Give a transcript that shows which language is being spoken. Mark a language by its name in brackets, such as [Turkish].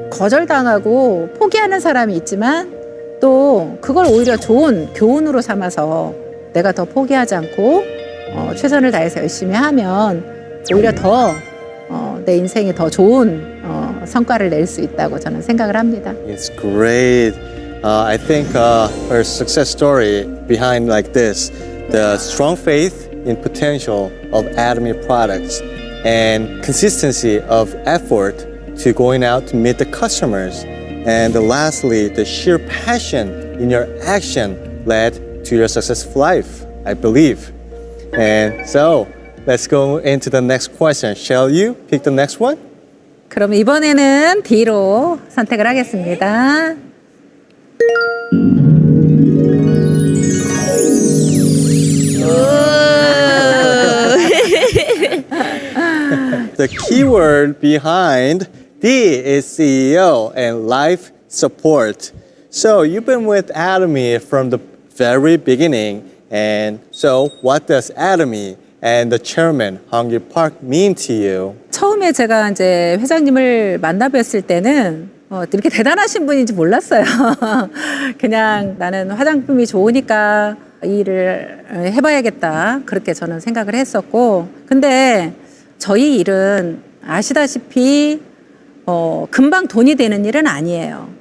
[Korean] 거절당하고 포기하는 사람이 있지만 또 그걸 오히려 좋은 교훈으로 삼아서 내가 더 포기하지 않고 최선을 다해서 열심히 하면 오히려 더 내 인생에 더 좋은 성과를 낼 수 있다고 저는 생각을 합니다. [English] It's great. I think her success story behind like this, the strong faith in potential of Atomy products and consistency of effort to going out to meet the customers. And lastly, the sheer passion in your action led to your successful life, I believe. And so, let's go into the next question. Shall you pick the next one? [Korean] 그럼 이번에는 D로 선택을 하겠습니다. [English] The keyword behind D is CEO and life support. So you've been with Atomy from the very beginning. And so what does Atomy and the chairman, Hong-Gil Park, mean to you? [Korean] 처음에 제가 이제 회장님을 만나뵀을 때는 이렇게 대단하신 분인지 몰랐어요. 그냥 나는 화장품이 좋으니까 이 일을 해봐야겠다. 그렇게 저는 생각을 했었고. 근데 저희 일은 아시다시피 금방 돈이 되는 일은 아니에요.